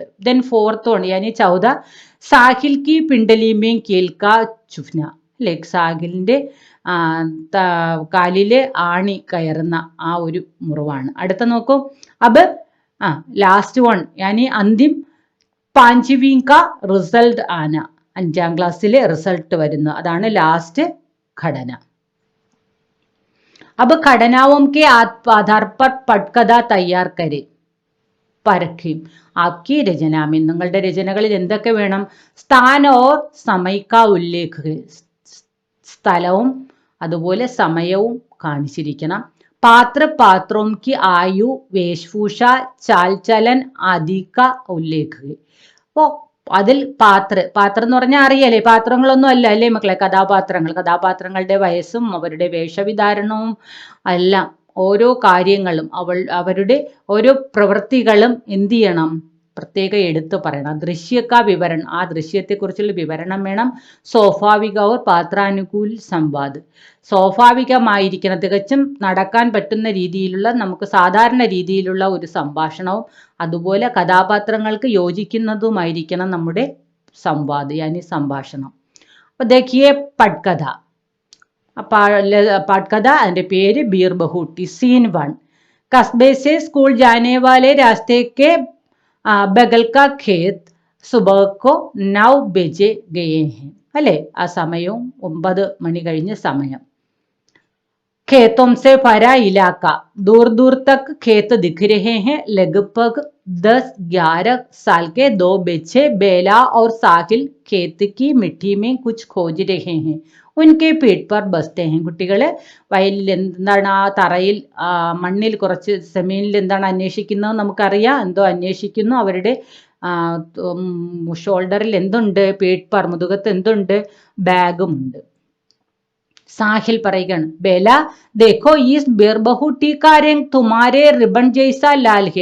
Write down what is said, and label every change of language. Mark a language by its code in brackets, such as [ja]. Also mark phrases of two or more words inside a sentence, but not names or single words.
[en] then fourth one, [hi] यानी चौदा, साहिल की पिंडलीमे कीलका चुभना [ml] അല്ലേ, സാഹിലിന്റെ കാലിലെ ആണി കയറുന്ന ആ ഒരു മുറിവാണ്. അടുത്ത നോക്കൂ, അബ് [en] last one, [hi] यानी अंतिम पांचवी का रिजल्ट आना, [ml] 5ാം ക്ലാസ്സിലെ റിസൾട്ട് വരുന്നു, അതാണ് ലാസ്റ്റ് ഘടന. [hi] अब घटनाओं के आधार पर पटकथा तैयार करें. परखें आपकी रचना में, [ml] നിങ്ങളുടെ രചനകളിൽ എന്തൊക്കെ വേണം, [hi] स्थान और समय उल्लेख, [ml] സ്ഥലവും അതുപോലെ സമയവും കാണിച്ചിരിക്കണം. [hi] पात्र पात्रों की आयु वेशभूषा चाल चलन आदि का उल्लेख है. [ml] അപ്പോ അതിൽ പാത്രം എന്ന് പറഞ്ഞാൽ അറിയാലേ, പാത്രങ്ങളൊന്നും അല്ല അല്ലേ മക്കളെ, കഥാപാത്രങ്ങളുടെ വയസ്സും അവരുടെ വേഷവിധാരണവും എല്ലാം ഓരോ കാര്യങ്ങളും അവരുടെ ഓരോ പ്രവൃത്തികളും എന്ത് ചെയ്യണം, പ്രത്യേകം എടുത്തു പറയണം. [hi] दृश्यका विवरण, [ml] ആ ദൃശ്യത്തെക്കുറിച്ചുള്ള വിവരണം വേണം. [hi] स्वाभाविक और पात्रानुकूल संवाद, [ml] സ്വാഭാവികമായിരിക്കണം, തികച്ചും നടക്കാൻ പറ്റുന്ന രീതിയിലുള്ള, നമുക്ക് സാധാരണ രീതിയിലുള്ള ഒരു സംഭാഷണവും അതുപോലെ കഥാപാത്രങ്ങൾക്ക് യോജിക്കുന്നതുമായിരിക്കണം നമ്മുടെ [hi] संवाद यानी [ml] സംഭാഷണം. അപ്പൊ देखिए പട്കഥ. പട്കഥ അതിന്റെ പേര് ബീർ ബഹൂട്ടി. സീൻ 1. [hi] कस्बे से स्कूल जाने वाले रास्ते के बगल का खेत सुबह को 9 बजे गए हैं [ml] അല്ലെ, ആ സമയവും 9 മണി കഴിഞ്ഞ സമയം. [hi] खेतों से भरा इलाका, दूर दूर तक खेत दिख रहे हैं. लगभग 10-11 साल के 2 बच्चे बेला और साहिल खेत की मिट्टी में कुछ खोज रहे हैं. उनके पीठ पर बसते हैं. [ml] കുട്ടികള് വയലിൽ എന്താണ്, ആ തറയിൽ മണ്ണിൽ കുറച്ച് സെമീനിൽ എന്താണ് അന്വേഷിക്കുന്നത് നമുക്കറിയാം. എന്തോ അന്വേഷിക്കുന്നു. അവരുടെ ഷോൾഡറിൽ എന്തുണ്ട്, [hi] पीठ पर [ml] മുതുകത്ത് എന്തുണ്ട്, ബാഗും ഉണ്ട്. [hi] സാഹിൽ പറയുകയാണ്, बेला देखो इस बीरबहूटी का रंग तुम्हारे रिबन जैसा लाल है.